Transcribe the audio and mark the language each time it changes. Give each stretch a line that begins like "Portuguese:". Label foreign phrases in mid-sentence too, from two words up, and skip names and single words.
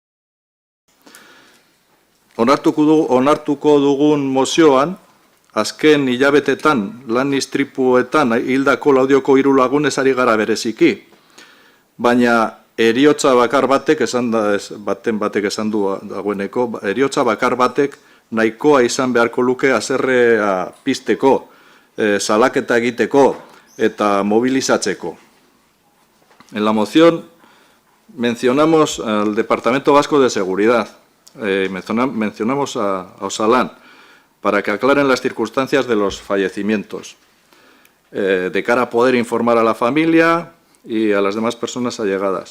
Basque: Onartuko dugun mozioan, azken hilabetetan lan istripuetan hildako Laudioko 3 lagunez ari gara bereziki, baina heriotza bakar batek esan du dagoeneko, heriotza bakar batek nahikoa izan beharko luke haserrea pizteko, salaketa egiteko eta mobilizatzeko.
Spanish: En la moción mencionamos al Departamento Vasco de Seguridad, mencionamos a Osalan, para que aclaren las circunstancias de los fallecimientos, de cara a poder informar a la familia y a las demás personas allegadas.